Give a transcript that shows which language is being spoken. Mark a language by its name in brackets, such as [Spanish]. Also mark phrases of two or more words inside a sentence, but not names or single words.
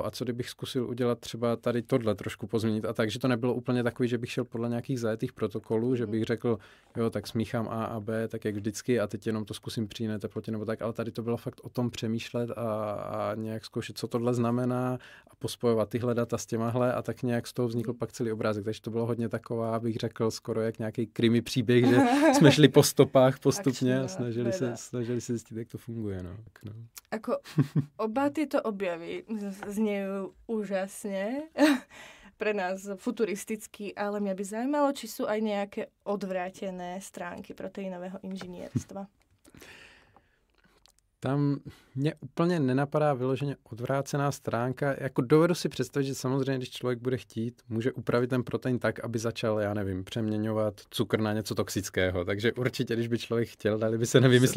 [Czech] A co kdybych zkusil udělat třeba tady tohle trošku pozměnit a tak, že to nebylo úplně takový, že bych šel podle nějakých zajetých protokolů, že bych řekl, jo, tak smíchám A a B, tak jak vždycky a teď jenom to zkusím při jiné teplotě nebo tak, ale tady to bylo fakt o tom přemýšlet a nějak zkoušet, co tohle znamená a pospojovat tyhle data s těmahle a tak nějak z toho vznikl pak celý obrázek. Takže to bylo hodně taková, bych řekl, skoro jak nějaký krimi příběh, že jsme šli po stopách postupně a snažili se zjistit, jak to funguje. No. [Slovak] Ako oba tieto objavy znejú úžasne pre nás futuristicky, ale mňa by zaujímalo, či sú aj nejaké odvrátené stránky proteínového inžinierstva. [Czech] Tam mě úplně nenapadá vyloženě odvrácená stránka. Jako dovedu si představit, že samozřejmě, když člověk bude chtít, může upravit ten protein tak, aby začal, já nevím, přeměňovat cukr na něco toxického. Takže určitě, když by člověk chtěl, dali by se nevymyslet